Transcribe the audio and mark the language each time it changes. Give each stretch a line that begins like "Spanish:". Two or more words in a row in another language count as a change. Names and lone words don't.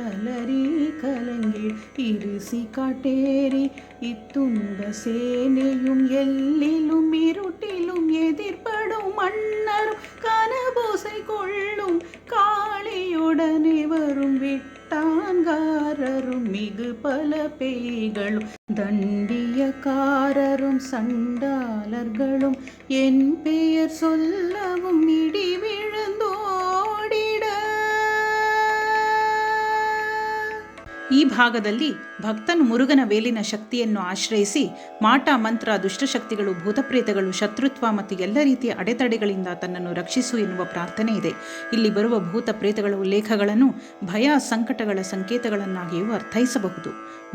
Tamil: அலறி கலங்கில் இருசி காட்டேரி இத்துண்ட சேனையும் எல்லிலும் இருட்டிலும் எதிர்படும் மன்னரும் கனபோசை கொள்ளும் காளியுடனே வரும் விட்டான்காரரும் மிகு பல பேய்களும் தண்டியக்காரரும் சண்டாளர்களும் என் பெயர் சொல்லவும் இடி விழுந்தோடிட.
Kannada: ಈ ಭಾಗದಲ್ಲಿ ಭಕ್ತನು ಮುರುಗನ ವೇಲಿನ ಶಕ್ತಿಯನ್ನು ಆಶ್ರಯಿಸಿ ಮಾಟ ಮಂತ್ರ, ದುಷ್ಟಶಕ್ತಿಗಳು, ಭೂತಪ್ರೇತಗಳು, ಶತ್ರುತ್ವ ಮತ್ತು ಎಲ್ಲ ರೀತಿಯ ಅಡೆತಡೆಗಳಿಂದ ತನ್ನನ್ನು ರಕ್ಷಿಸು ಎನ್ನುವ ಪ್ರಾರ್ಥನೆ ಇದೆ. ಇಲ್ಲಿ ಬರುವ ಭೂತ ಪ್ರೇತಗಳ ಉಲ್ಲೇಖಗಳನ್ನು ಭಯ ಸಂಕಟಗಳ ಸಂಕೇತಗಳನ್ನಾಗಿಯೂ ಅರ್ಥೈಸಬಹುದು.